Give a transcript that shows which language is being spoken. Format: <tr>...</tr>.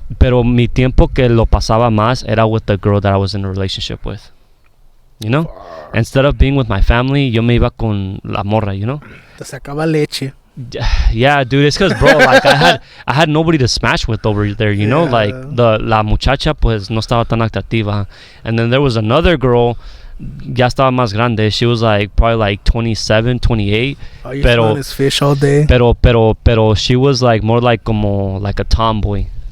<es>Pero mi tiempo que lo pasaba más era</es> <en>with the girl that I was in a relationship with. You know? Instead of being with my family,</en> <es>yo me iba con la morra,</es> <en>you know?</en> <es>Te sacaba leche.</es> <en>Yeah, dude, it's because, bro, like I had nobody to smash with over there, you know?</en> <es>Like la muchacha pues no estaba tan atractiva.</es> <en>And then there was another girl,</en> <es>ya estaba más grande.</es> <en>She was like probably like 27, 28. Oh, you smelling his fish all day? Pero she was like more like como like a tomboy.</en>